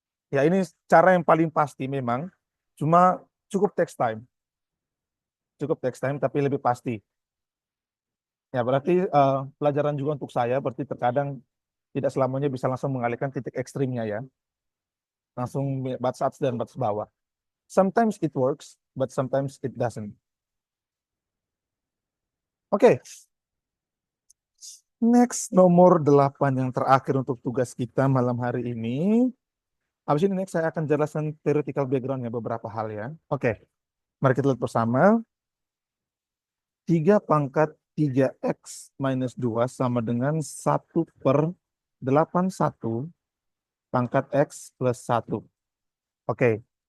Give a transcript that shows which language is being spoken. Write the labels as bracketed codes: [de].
[id] Ya, ini cara yang paling pasti memang, cuma cukup text time. Cukup text time tapi lebih pasti. Ya, berarti pelajaran juga untuk saya, berarti terkadang tidak selamanya bisa langsung mengalihkan titik ekstrimnya ya. Langsung batas atas dan batas bawah. [en] Sometimes it works, but sometimes it doesn't. [id] Oke. Next, nomor 8 yang terakhir untuk tugas kita malam hari ini. Habis ini next saya akan jelaskan theoretical background-nya beberapa hal ya. Oke. Mari kita lihat bersama. 3 pangkat 3x minus 2 sama dengan 1/81 pangkat x plus 1. Oke.